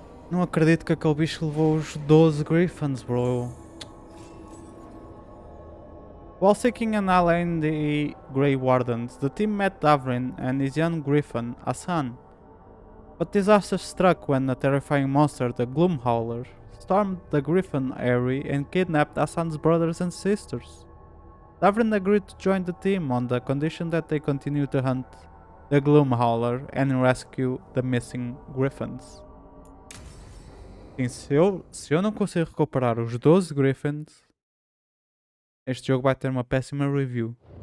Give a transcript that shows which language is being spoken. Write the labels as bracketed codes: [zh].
[pt] Não acredito que aquele bicho levou os 12 griffins, bro. [en] While seeking an ally in the Grey Wardens, the team met Davrin and his young griffin, Hassan. But disaster struck when a terrifying monster, the Gloomhowler, stormed the griffin eyrie and kidnapped Hassan's brothers and sisters. Davrin agreed to join the team on the condition that they continue to hunt the Gloomhowler and rescue the missing griffins. [pt] Sim, se eu não consigo recuperar os 12 griffins, este jogo vai ter uma péssima review.